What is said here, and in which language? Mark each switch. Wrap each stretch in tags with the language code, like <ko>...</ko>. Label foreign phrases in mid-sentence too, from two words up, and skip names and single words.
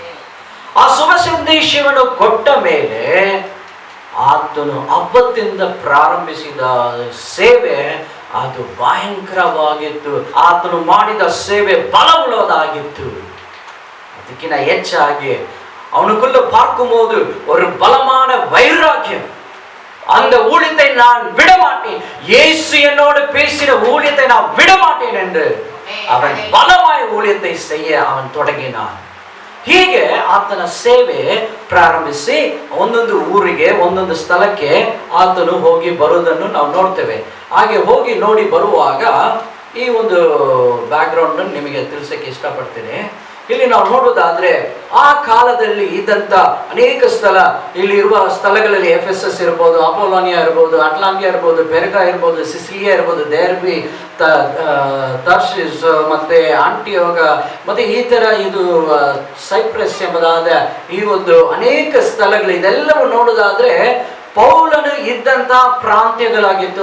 <kn>ಆ ಶುಭ ಸಂದೇಶವನ್ನು ಕೊಟ್ಟ ಮೇಲೆ ಆತನು ಅವತ್ತಿಂದ ಪ್ರಾರಂಭಿಸಿದ ಸೇವೆ ಅದು ಭಯಂಕರವಾಗಿತ್ತು. ಆತನು ಮಾಡಿದ ಸೇವೆ ಬಲವುಳ್ಳದಾಗಿತ್ತು. ಅದಕ್ಕಿಂತ ಹೆಚ್ಚಾಗಿ</kn> <ta>அவனுக்குள்ள பார்க்கும்போது ஒரு பலமான வைராக்கியம். அந்த ஊழியத்தை நான் விடமாட்டேன், இயேசு என்னோடு பேசின ஊழியத்தை நான் விடமாட்டேன் என்று அவன் பலமாய் ஊழியத்தை செய்ய அவன் தொடங்கினான்.</ta> <kn>ಹೀಗೆ ಆತನ ಸೇವೆ ಪ್ರಾರಂಭಿಸಿ ಒಂದೊಂದು ಊರಿಗೆ ಒಂದೊಂದು ಸ್ಥಳಕ್ಕೆ ಆತನು ಹೋಗಿ ಬರುವುದನ್ನು ನಾವು ನೋಡ್ತೇವೆ. ಹಾಗೆ ಹೋಗಿ ನೋಡಿ ಬರುವಾಗ ಈ ಒಂದು ಬ್ಯಾಕ್ ಗ್ರೌಂಡ್ ನಿಮಗೆ ತಿಳಿಸಕ್ಕೆ ಇಷ್ಟಪಡ್ತೇನೆ. ಇಲ್ಲಿ ನಾವು ನೋಡುವುದಾದ್ರೆ ಆ ಕಾಲದಲ್ಲಿ ಇದ್ದಂತ ಅನೇಕ ಸ್ಥಳ, ಇಲ್ಲಿ ಇರುವ ಸ್ಥಳಗಳಲ್ಲಿ ಎಫೆಸಸ್ ಇರ್ಬೋದು, ಅಪೋಲೋನಿಯಾ ಇರ್ಬೋದು, ಅಟ್ಲಾಂಟಿಯಾ ಇರ್ಬೋದು, ಪೆರ್ಗಾ ಇರ್ಬೋದು, ಸಿಸಿಲಿಯಾ ಇರ್ಬೋದು, ದೇರ್ಬಿ, ತರ್ಷಿಸ್, ಮತ್ತೆ ಆಂಟಿಯೋಗ, ಮತ್ತೆ ಈ ತರ ಇದು ಸೈಪ್ರಸ್ ಎಂಬುದಾದ ಈ ಒಂದು ಅನೇಕ ಸ್ಥಳಗಳು, ಇದೆಲ್ಲವೂ ನೋಡುವುದಾದ್ರೆ ಪೌಲನು ಇದ್ದಂತ ಪ್ರಾಂತ್ಯಗಳಾಗಿತ್ತು.</kn>